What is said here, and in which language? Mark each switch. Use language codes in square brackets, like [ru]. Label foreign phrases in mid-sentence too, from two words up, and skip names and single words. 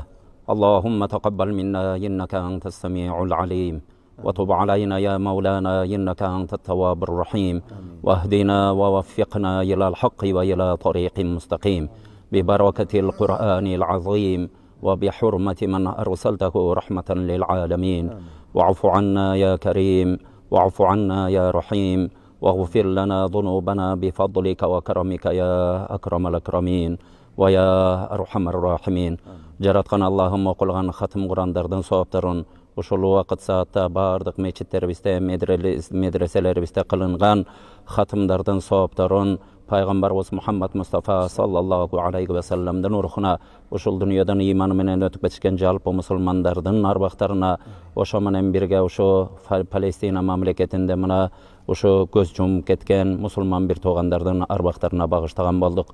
[ar] اللهم تقبل منا إنك أنت السميع العليم وتب علينا يا مولانا إنك أنت التواب الرحيم واهدنا ووفقنا إلى الحق وإلى طريق مستقيم ببركة القرآن العظيم وبحرمة من أرسلته رحمة للعالمين. واعف عنا يا كريم واعف عنا يا رحيم واغفر لنا ذنوبنا بفضلك وكرمك يا أكرم الأكرمين ويا أرحم الراحمين. [ky] Жараткан Аллахым окулган хатым Курандардын соопторун ушул убакыт саатта бардык мечиттерибизде, медреселерибизде кылынган хатымдардын соопторун Пайгамбарыбыз Мухаммад Мустафа [ar] صلى الله عليه وسلم [ky] урухуна, ушул дүйнөдөн ыйманы менен өтүп кетишкен жалпы мусулмандардын арбактарына, ошо менен бирге ушу Палестина мамлекетинде мына ушу көз жумуп кеткен мусулман бир туугандардын арбактарына багыштаган болдук.